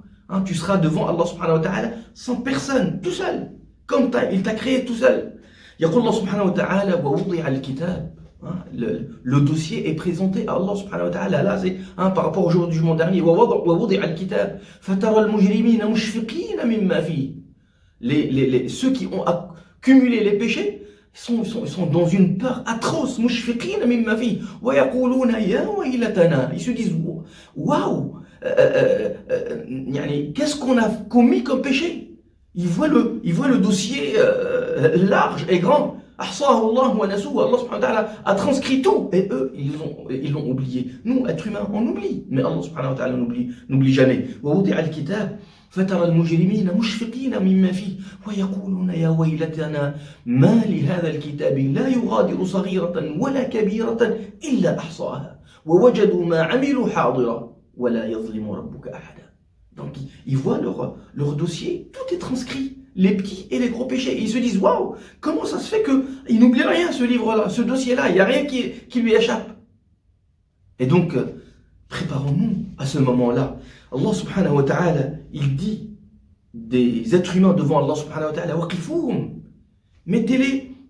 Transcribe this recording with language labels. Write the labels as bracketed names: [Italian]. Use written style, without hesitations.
[French] Hein, tu seras devant Allah subhanahu wa ta'ala sans personne, tout seul, comme il t'a créé tout seul. [Arabic] يقول الله سبحانه وتعالى ووضع الكتاب. [French] Le dossier est présenté à Allah subhanahu wa ta'ala. Là, c'est par rapport au jour du jugement dernier. [Arabic] ووضع الكتاب فترى المجرمين مشفقين مما فيه. [French] Ceux qui ont accumulé les péchés sont dans une peur atroce. [Arabic] مشفقين مما فيه ويقولون يا ويلتنا. [French] Ils se disent waouh, qu'est-ce qu'on a commis comme péché? Ils voient le dossier large et grand. [Arabic] Ahsahu Allah wa nasuhu. [French] Allah subhanahu wa ta'ala a transcrit tout, et eux ils l'ont oublié. Nous, êtres humains, on oublie, mais Allah subhanahu wa ta'ala n'oublie jamais. [Arabic] ووضع الكتاب فترى المجرمين مشفقين مما فيه ويقولون يا ويلتنا ما لهذا الكتاب لا يغادر صغيرة ولا كبيرة إلا أحصاها ووجدوا ما عملوا حاضرا ولا يظلم ربك أحدا. [French] Donc ils voient leur dossier, tout est transcrit, les petits et les gros péchés. Et ils se disent waouh, comment ça se fait qu'ils n'oublient rien, ce livre-là, ce dossier-là, il n'y a rien qui lui échappe. Et donc préparons-nous à ce moment-là. Allah subhanahu wa ta'ala, il dit des êtres humains devant Allah subhanahu wa ta'ala, waqifoum, mettez-les